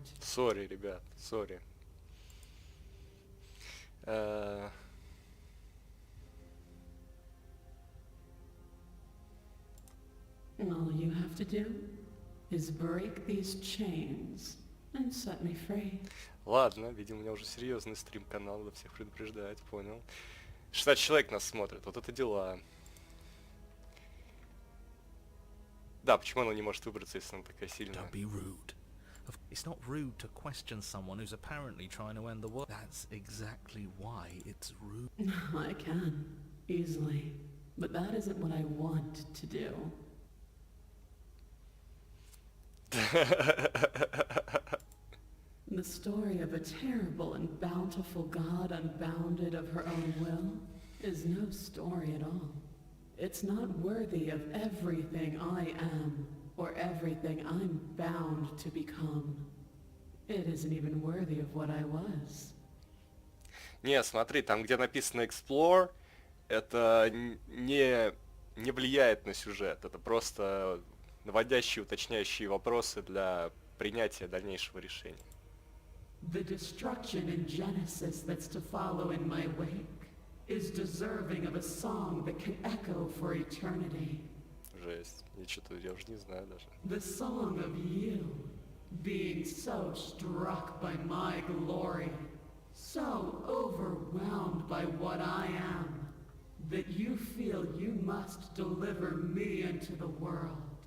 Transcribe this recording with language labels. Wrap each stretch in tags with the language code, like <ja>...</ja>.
<ru>Сори, ребят, сори.</ru> <en>All you have to do is break these chains and set me free.</en> <ru>Ладно, видимо, у меня уже серьезный стрим-канал, надо всех предупреждать, понял. 60 человек нас смотрит, вот это дела. Да, почему она не может выбраться, если она такая сильная?</ru> <en>Don't be rude. It's not rude to question someone who's apparently trying to end the world. That's exactly why it's rude. I can, easily. But that isn't what I want to do. The story of a terrible and bountiful God unbounded of her own will is no story at all. It's not worthy of everything I am or everything I'm bound to become. It isn't even worthy of what I was.</en> <ru>Не, смотри, там, где написано Explore, это не влияет на сюжет. Это просто наводящие, уточняющие вопросы для принятия дальнейшего решения.</ru> <en>The destruction in Genesis that's to follow in my wake is deserving of a song that can echo for eternity.</en> <ru>Жесть. Я уже не знаю даже.</ru> <en>The song of you, being so struck by my glory, so overwhelmed by what I am, that you feel you must deliver me into the world.</en>